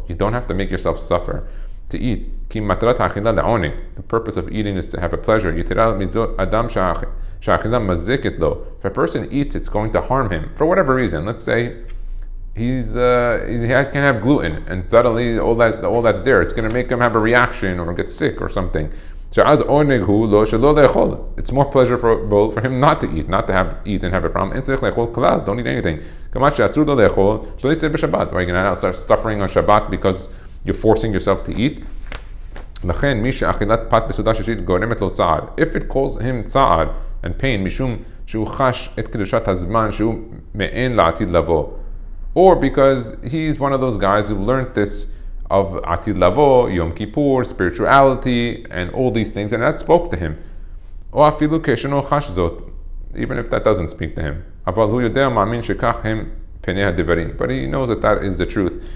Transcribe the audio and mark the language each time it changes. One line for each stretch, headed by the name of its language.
English: You don't have to make yourself suffer to eat.
Hebrew: כי מטרת האכילה לעונג.
English: The purpose of eating is to have a pleasure.
Hebrew: יתרה מזאת אדם שהאכילה מזקת לו.
English: If a person eats, it's going to harm him. For whatever reason. Let's say he can't have gluten, and suddenly all that's there, it's going to make him have a reaction or get sick or something.
Hebrew: שאז עונג הוא לו שלא לאכול.
English: It's more pleasurable for him not to eat, not to eat and have a problem.
Hebrew: אין צריך לאכול כלל,
English: don't eat anything.
Hebrew: כמעט שאסור לו לאכול, שלא יצא בשבת.
English: Right? You're going to start suffering on Shabbat because you're forcing yourself to eat.
Hebrew: לכן מי שאכילת פת בסעודה שלישית גורמת לו צער.
English: If it calls him צער and pain,
Hebrew: משום שהוא חש את קדושת הזמן שהוא מעין לעתיד לבוא.
English: Or because he's one of those guys who learned this of Atid Lavo, Yom Kippur, spirituality, and all these things, and that spoke to him. Even if that doesn't speak to him. But he knows that is the truth.